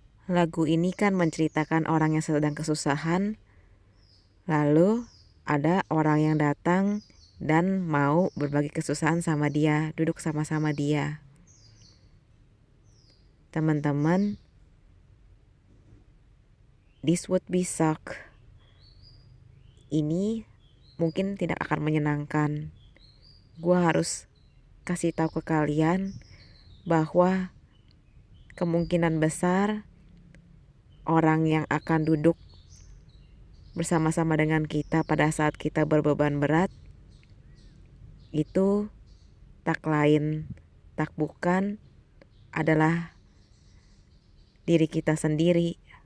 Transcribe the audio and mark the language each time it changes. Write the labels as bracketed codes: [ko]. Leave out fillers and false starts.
[id] Lagu ini kan menceritakan orang yang sedang kesusahan, lalu ada orang yang datang dan mau berbagi kesusahan sama dia, duduk sama-sama dia. [en] teman-teman, this would be suck. [id] Ini mungkin tidak akan menyenangkan. Gue harus kasih tahu ke kalian bahwa kemungkinan besar orang yang akan duduk bersama-sama dengan kita pada saat kita berbeban berat itu tak lain, tak bukan adalah diri kita sendiri.